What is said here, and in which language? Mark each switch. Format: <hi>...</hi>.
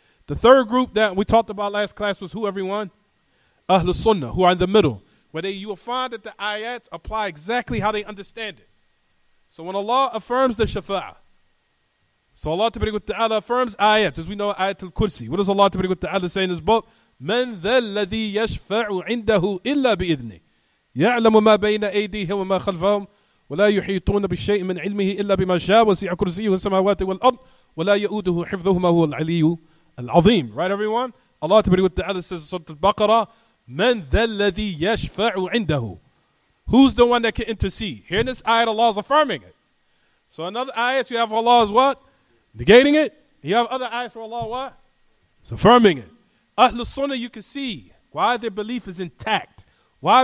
<en>The third group that we talked about last class was who, everyone? Ahlul Sunnah, who are in the middle. Where you will find that the ayats apply exactly how they understand it. So when Allah affirms the Shafa'ah, so Allah Ta'ala affirms ayats, as we know ayat al-Kursi. What does Allah Ta'ala say in his book?</en> <ar>مَنْ ذَا الَّذِي يَشْفَعُ عِنْدَهُ إِلَّا بِإِذْنِهِ يَعْلَمُ مَا بَيْنَ أَيْدِيهِمْ وَمَا خَلْفَهُمْ ولا يحيطون بشيء من علمه إلا بما شاء وسع كرسيه السماوات والأرض ولا يؤوده حفظهما هو العلي العظيم.</ar> <en>Right, everyone? Allah Ta'ala says in Surah Al-Baqarah,</en> <ar>من ذا الذي يشفع عنده.</ar> <en>Who's the one that can intercede? Here in this ayat, Allah is affirming it. So another ayat, you have Allah is what? Negating it. You have other ayats where Allah what? It's affirming it. Ahlul Sunnah, you can see why their belief is intact. Why?</en>